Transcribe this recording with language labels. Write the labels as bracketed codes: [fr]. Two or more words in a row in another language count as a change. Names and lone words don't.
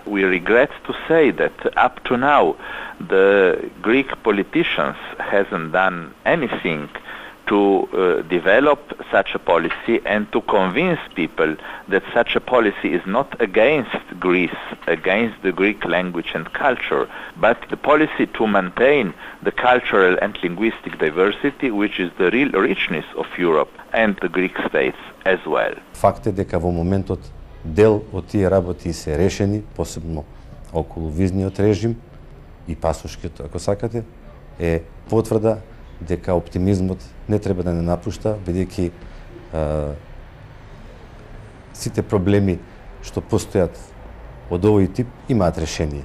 [en] We regret to say that up to now the Greek politicians hasn't done anything to develop such a policy and to convince people that such a policy is not against Greece, against the Greek language and culture, but the policy to maintain the cultural and linguistic diversity, which is the real richness of Europe and the Greek states as well. [mk] Факт е дека во моментот дел од тие работи се решени, посебно околу визниот режим и пасошкиот, ако сакате, е потврда дека оптимизмот не треба да не напушта, бидејќи сите проблеми што постојат од овој тип имаат решение.